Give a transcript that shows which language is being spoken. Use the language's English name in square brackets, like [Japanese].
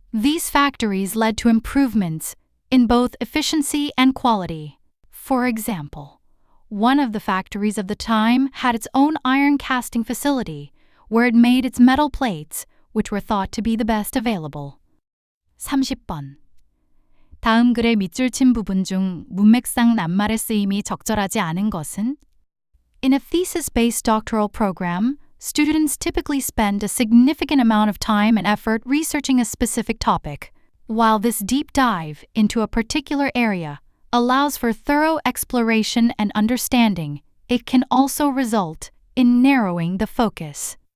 [English] These factories led to improvements in both efficiency and quality. For example, one of the factories of the time had its own iron casting facility, where it made its metal plates, which were thought to be the best available. [Korean] 30번. 다음 글의 밑줄 친 부분 중 문맥상 낱말의 쓰임이 적절하지 않은 것은? [English] In a thesis-based doctoral program, students typically spend a significant amount of time and effort researching a specific topic. While this deep dive into a particular area allows for thorough exploration and understanding, it can also result in narrowing the focus.